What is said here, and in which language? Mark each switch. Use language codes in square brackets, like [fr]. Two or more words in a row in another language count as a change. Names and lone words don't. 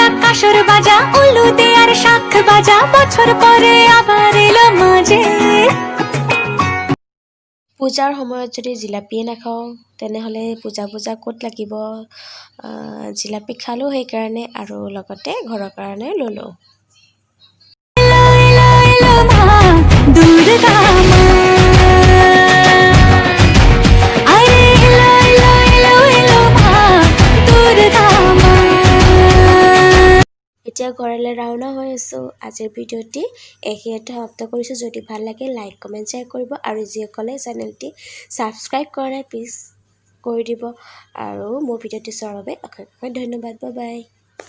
[bn] কাঁসর বাজা উলুদে আর শাখ বাজা বছর পরে আবার এলো মাঝে [as] পূজাৰ সময়ত যদি জিলাপিয়ে নাখাওঁ তেনেহ'লে পূজা ক'ত লাগিব জিলাপি খালোঁ সেইকাৰণে আৰু লগতে ঘৰৰ কাৰণে ল'লোঁ [bn] এলো এলো মা দুর্গা মা আরে এলো এলো এলো এলো মা দুর্গা মা [as] এতিয়া ঘৰলৈ ৰাওনা হৈ আছোঁ আজিৰ ভিডিঅ'টি এইখিনিতে সমাপ্ত কৰিছোঁ যদি ভাল লাগে [en] like comment share [as] কৰিব আৰু যিসকলে চেনেলটি ছাবস্ক্ৰাইব কৰা নাই প্লিজ কৰি দিব আৰু মোৰ ভিডিঅ'টি চোৱাৰ বাবে অশেষ ধন্যবাদ [en] bye bye